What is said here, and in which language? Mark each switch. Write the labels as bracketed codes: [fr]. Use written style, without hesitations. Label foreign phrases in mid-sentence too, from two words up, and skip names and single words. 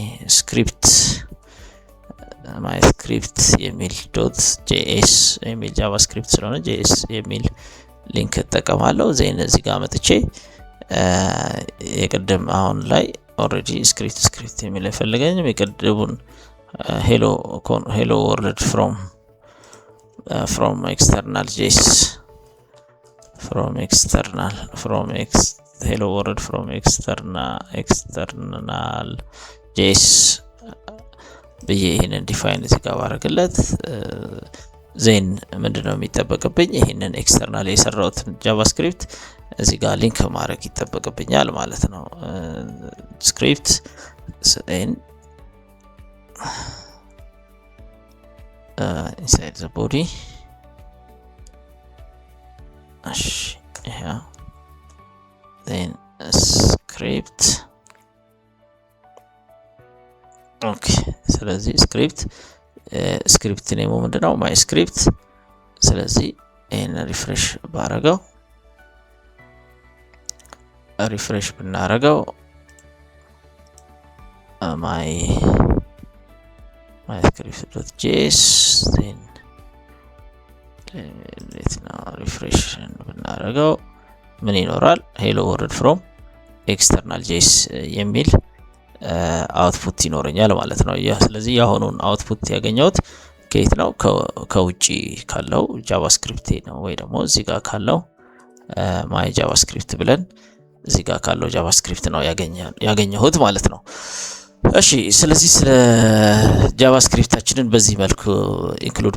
[am] ስክሪፕት የሚል .js የሚል ጃቫስክሪፕት ስለሆነ js የሚል ሊንክ እጠቀማለሁ። እዚህ ጋር መጥቼ የቀደም አሁን ላይ ኦሬዲ ስክሪፕት የሚል አይፈልገኝም። የቀደሙን [en] hello world from external js hello world from external js [am] ብዬ ይሄንን ዲፋይን እዚህ ጋር ባረግለት ዜን ምንድነው የሚጠበቅብኝ? ይሄንን ኤክስተርናል የሰራሁትን ጃቫስክሪፕት እዚህ ጋር ሊንክ ማድረግ ይጠበቅብኛል ማለት ነው። [en] script inside the body yeah then script okay [am] ስለዚህ ስክሪፕት ኔሙ ምንድነው? [en] my script። [am] ስለዚህ ይሄን ሪፍሬሽ ባረጋው ብናረጋው [en] my script.js then let's now refresh [am] ብናረጋው ምን ይኖራል? [en] hello world from external js [am] የሚል አውትፑት ይኖረኛል ማለት ነው። ስለዚህ ያሁኑን አውትፑት ያገኘሁት ከየት ነው? ከውጪ ካለው ጃቫስክሪፕት ነው ወይ ደግሞ እዚህ ጋር ካለው [en] my JavaScript [am] ብለን እዚህ ጋር ካለው ጃቫስክሪፕት ነው ያገኘሁት ማለት ነው። እሺ ስለዚህ ስለ ጃቫስክሪፕታችንን በዚህ መልኩ ኢንክሉድ